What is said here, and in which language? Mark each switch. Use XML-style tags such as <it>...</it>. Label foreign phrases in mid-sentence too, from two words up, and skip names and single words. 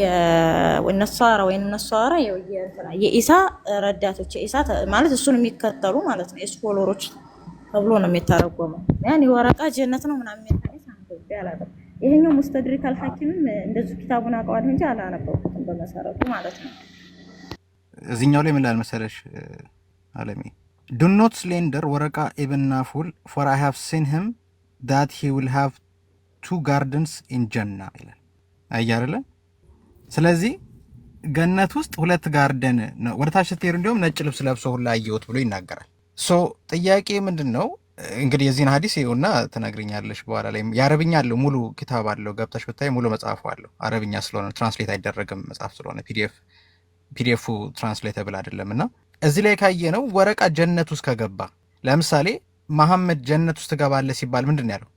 <am>የኢሳ ረዳቶች የኢሳ ማለት እሱን የሚከተሉ ማለት ነው። የስኮሎሮች ተብሎ ነው የሚተረጎመው። ያን ወረቃ ጀነት ነው ምናምን የሚያታሪስ አንተ ያላበ ይሄኛው ሙስተድሪክ አልሐኪምም እንደዚህ ኪታቡን አውቀዋለሁ እንጂ አላነበብኩትም በመሰረቱ ማለት ነው። እዚህኛው ላይ ምን ላል መሰለሽ አለሚ</am> <en>do not slander ወረቃ ኢብን ናፉል for I have seen him that he will have 2 gardens in Jannah</en> <am>ይላል አያረለ። ስለዚህ ገነት ውስጥ 2 ጋርደን ነው። ወደታች ስትሄዱ እንደውም ነጭ ልብስ ለብሶ ሁላ አየሁት ብሎ ይናገራል። ጥያቄ ምንድነው እንግዲህ የዚህን ሐዲስ ይኸውና ትነግሪኛለሽ በኋላ ላይ የአረብኛ አለው ሙሉ ኪታብ አለው ገብተሽ ብታይ ሙሉ መጽሐፉ አለው። አረብኛ ስለሆነ ትራንስሌት አይደረግም መጽሐፍ ስለሆነ ፒዲኤፉ ትራንስሌተብል አይደለምና እዚህ ላይ ካየነው ወረቃ ጀነት ውስጥ ከገባ ለምሳሌ መሐመድ ጀነት ውስጥ ገባለ ሲባል ምንድነው ያለው?</am>